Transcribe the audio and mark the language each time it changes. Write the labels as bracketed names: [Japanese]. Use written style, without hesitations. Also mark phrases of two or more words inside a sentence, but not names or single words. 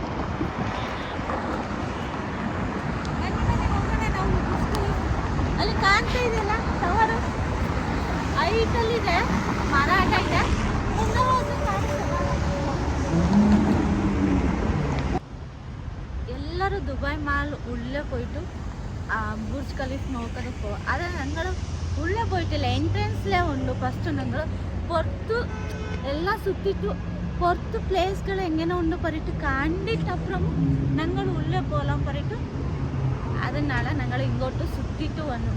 [Kannada] ಅಲ್ಲಿ ಕಾಣ್ತಾ ಇದೆಯಲ್ಲ ಟವರು, ಹೈಟಲ್ಲಿದೆ, ಮರಾಠ ಇದೆ. [Malayalam] ಎಲ್ಲರೂ ದುಬಾಯ್ മാൾ ഉള്ളിൽ പോയിട്ട് ബുർജ് ഖലീഫ് നോക്കാൻ പോകും. അത് ഞങ്ങൾ ഉള്ളിൽ പോയിട്ടില്ല, എൻട്രൻസിലേ ഉണ്ട്. ഫസ്റ്റ് ഞങ്ങൾ പുറത്ത് എല്ലാം സുറ്റിട്ടു, പുറത്ത് പ്ലേസുകൾ എങ്ങനെ ഉണ്ട് പറഞ്ഞിട്ട് കണ്ടിട്ടപ്പുറം ഞങ്ങൾ ഉള്ളിൽ പോകാൻ പറഞ്ഞിട്ട് ಅದನ್ನಾಳ ഞങ്ങൾ ഇങ്ങോട്ട് സുറ്റിട്ട് വന്നു.